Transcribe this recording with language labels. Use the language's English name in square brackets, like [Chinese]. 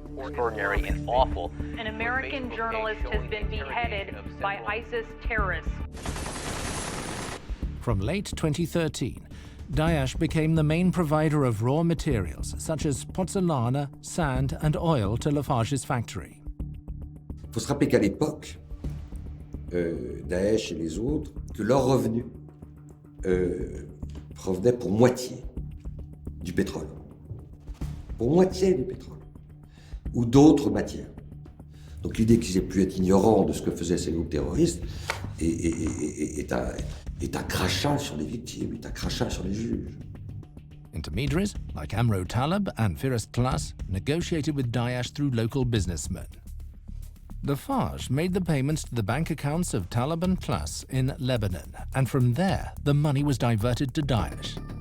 [English] Extraordinary and awful. An American journalist has been beheaded by ISIS terrorists. From late 2013, Daesh became the main provider of raw materials such as pozzolana, sand and oil to Lafarge's factory. [French] Il faut se rappeler qu'à l'époque, Daesh et les autres, que leurs revenus provenaient pour moitié du pétrole. Pour moitié du pétrole. Ou d'autres matières. Donc l'idée qu'ils aient pu être ignorants de ce que faisaient ces groupes terroristes est un crachat sur les victimes, est un crachat sur les juges. [English] Intermediaries like Amro Taleb and First Plus negotiated with Daesh through local businessmen. Lafarge made the payments to the bank accounts of Taleb and Plus in Lebanon, and from there the money was diverted to Daesh.